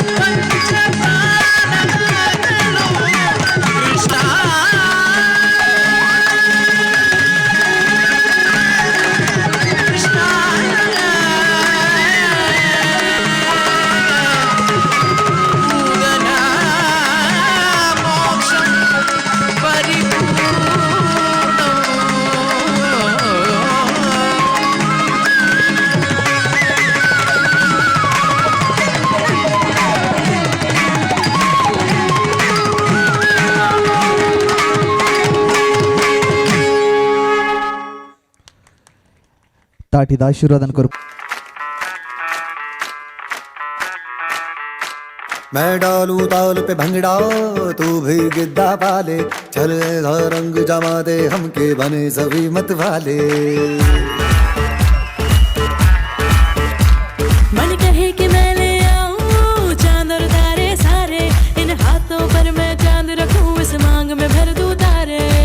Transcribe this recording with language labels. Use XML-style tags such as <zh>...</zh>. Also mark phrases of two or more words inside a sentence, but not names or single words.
<ml>പഞ്ചപ്രാണങ്ങളും കൃഷ്ണ കൃഷ്ണ പൂതന മോക്ഷം പരിപൂർണം</ml> <tcy>ತಾಟಿದ ಆಶೀರ್ವಾದನ ಕೊರು</tcy> <hi>मैं डालू ताल पे भंगड़ा तू भी गिद्दा पाले चल रंग जमा दे हमके बने सभी मत वाले मन कहे कि मैं ले आऊं चांद और तारे सारे इन हाथों पर मैं चांद रखूं इस मांग में भर दूं तारे</hi>